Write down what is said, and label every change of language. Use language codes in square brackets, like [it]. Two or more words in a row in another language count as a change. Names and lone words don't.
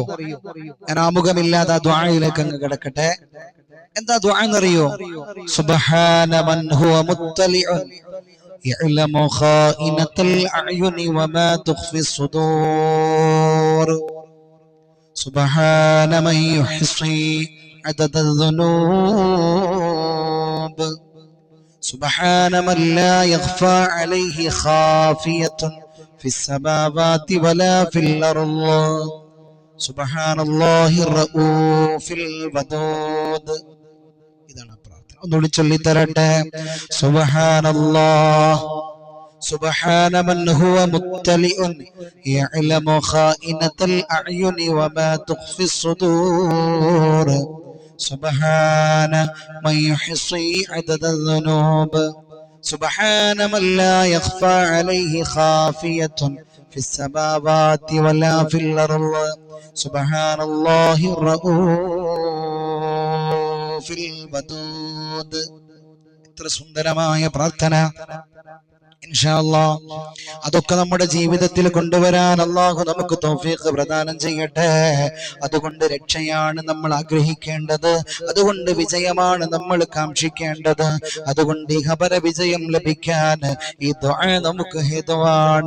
[ml] ഞാൻ ആമുഖമില്ലാതെ ആ ദുആയിലേക്ക് അങ്ങ് കിടക്കട്ടെ. എന്താ ദുആ എന്നറിയോ? [ar] سبحان من هو مطلع يعلم خائنة الأعين وما تخفي الصدور. سبحان من يحصي عدد الذنوب. سبحان من لا يخفى عليه خافية في السماوات ولا في الأرض. سبحان الله الرؤوف الودود. [ml] ഇതാണ് പ്രാർത്ഥന. ഒന്നുകൂടി ചൊല്ലിത്തരട്ടെ. [ar] സുബ്ഹാനല്ലാഹ് سبحان من هو مطلع يعلم خائنة الأعين وما تخفي الصدور. سبحان من يحصي عدد الذنوب. سبحان من لا يخفى عليه خافية في السماوات ولا في الأرض. سبحان الله الرؤوف الودود. [ml] ഇത്ര സുന്ദരമായ പ്രാർത്ഥന [ar] إن شاء الله [ml] അതൊക്കെ നമ്മുടെ ജീവിതത്തിൽ കൊണ്ടുവരാൻ അല്ലാഹു നമുക്ക് തൗഫീഖ് പ്രദാനം ചെയ്യട്ടെ. അതുകൊണ്ട് രക്ഷയാണ് നമ്മൾ ആഗ്രഹിക്കേണ്ടത്, അതുകൊണ്ട് വിജയമാണ് നമ്മൾ കാക്ഷിക്കേണ്ടത്, അതുകൊണ്ട് ഇഹപര വിജയം ലഭിക്കാൻ ഈ ദുആ നമുക്ക് ഹേതുവാണ്.